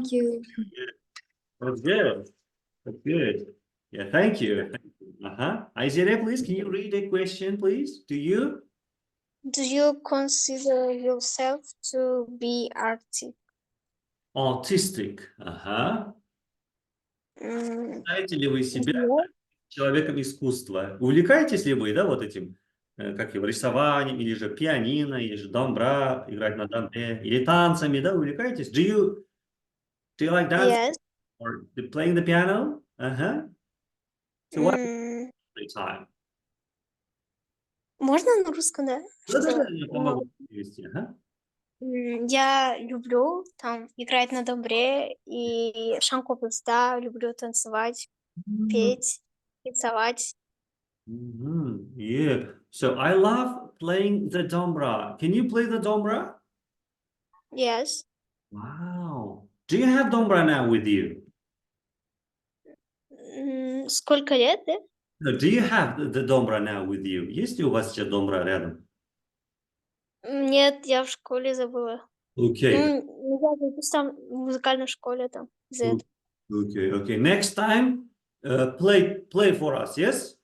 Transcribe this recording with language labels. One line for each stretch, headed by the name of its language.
English: Thank you. That's good. Yeah, thank you. Ayşe, please, can you read a question, please? Do you consider yourself to be artistic? Autistic.
Russian: Считаете ли вы себя человеком искусства? Увлекаетесь ли вы, да, вот этим, как его, рисованием, или же пианино, или же домбра, играть на домбре, или танцами, да, увлекаетесь?
English: Do you like dancing? Yes. Or playing the piano? So what time?
Russian: Можно на русском, да? Да, я помогу перевести. Я люблю там играть на домбре и шанкопус, да, люблю танцевать, петь, рисовать.
English: Yeah. So I love playing the dombra. Can you play the dombra? Yes. Wow. Do you have dombra now with you?
Russian: Сколько лет, да?
English: No, do you have the dombra now with you?
Russian: Есть ли у вас сейчас dombra рядом? Нет, я в школе забыла.
English: Okay.
Russian: Я учусь там в музыкальной школе там.
English: Okay. Next time, play for us, yes?